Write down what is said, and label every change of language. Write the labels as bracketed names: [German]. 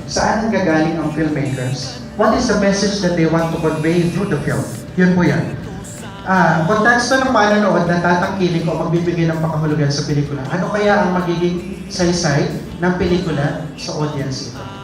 [Filipino] Saan ang gagaling ang filmmakers? [English] What is the message that they want to convey through the film? [Filipino] Yun po yan. Konteksto ng manonood na tatangkilik o magbibigay ng pakahulugan sa pelikula. Ano kaya ang magiging saysay ng pelikula sa audience ito?